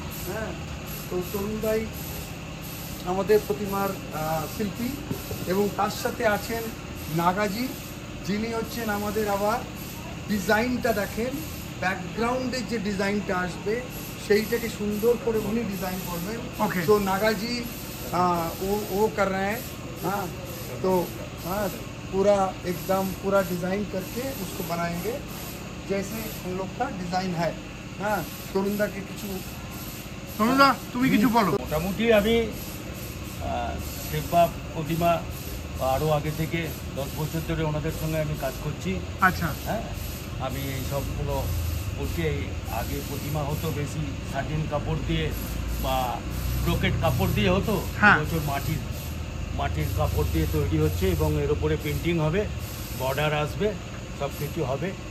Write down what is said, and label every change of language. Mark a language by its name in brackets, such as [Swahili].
[Bangla] হ্যাঁ, তো তরুণ দাই আমাদের প্রতিমার শিল্পী, এবং তার সাথে আছেন নাগাজি, যিনি হচ্ছেন আমাদের আবার ডিজাইনটা দেখেন, ব্যাকগ্রাউন্ডের যে ডিজাইনটা আসবে সেইটাকে সুন্দর করে উনি ডিজাইন করবেন। [Hindi] তো নাগাজি वो कर रहे हैं। हाँ, तो हाँ पूरा एकदम पूरा डिज़ाइन करके उसको बनाएंगे जैसे हम लोग का डिज़ाइन है। [Bangla] हाँ, তরুণদা কে কিছু, তরুণদা তুমি কিছু বলো। মোটামুটি আমি শিববাব প্রতিমা আরও আগে থেকে 10 বছর ধরে ওনাদের সঙ্গে আমি কাজ করছি। আচ্ছা, হ্যাঁ, আমি এই সবগুলো করছি। আগে প্রতিমা হতো বেশি সাটিন কাপড় দিয়ে বা ব্রোকেট কাপড় দিয়ে হতো, বছর মাটির কাপড় দিয়ে তৈরি হচ্ছে এবং এর উপরে পেন্টিং হবে, বর্ডার আসবে, সব কিছু হবে।